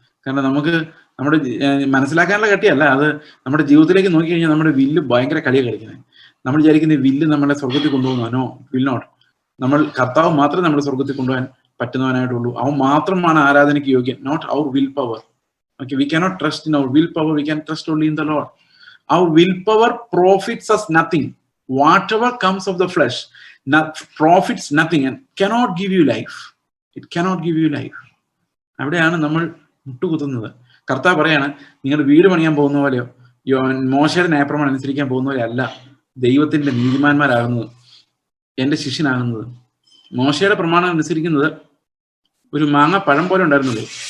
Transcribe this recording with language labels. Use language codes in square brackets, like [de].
[ml] കാരണം നമുക്ക് നമ്മുടെ മനസ്സിലാക്കാനുള്ള കട്ടിയല്ല, അത് നമ്മുടെ ജീവിതത്തിലേക്ക് നോക്കി കഴിഞ്ഞാൽ നമ്മുടെ വില്ല് ഭയങ്കര കളിയാണ് കളിക്കുന്നത്. നമ്മൾ വിചാരിക്കുന്ന വില്ല് നമ്മളെ സ്വർഗത്തിൽ കൊണ്ടുപോകുന്നു. [en] No, will not. [ml] നമ്മൾ കർത്താവ് മാത്രമേ നമ്മളെ സ്വർഗത്തിൽ കൊണ്ടുപോകാൻ പറ്റുന്നവനായിട്ടുള്ളൂ. അവൻ മാത്രമാണ് ആരാധനയ്ക്ക് യോഗ്യൻ, [en] Not our willpower. Okay, we cannot trust in our willpower, we can trust only in the Lord. Our willpower profits us nothing. Whatever comes of the flesh profits nothing and cannot give you life. It cannot give you life. [ml] അവിടെയാണ് നമ്മൾ മുട്ടുകുത്തുന്നത്. കർത്താവ് പറയാണ്, നിങ്ങൾ വീട് പണിയാൻ പോകുന്ന പോലെയോ മോശയുടെ ന്യായപ്രമാണം അനുസരിക്കാൻ പോകുന്ന പോലെ അല്ല ദൈവത്തിന്റെ നീതിമാന്മാരാകുന്നത്, എന്റെ ശിഷ്യനാകുന്നത്. മോശയുടെ പ്രമാണം അനുസരിക്കുന്നത് ഒരു മാങ്ങ പഴം പോലെ ഉണ്ടായിരുന്നുള്ളൂ.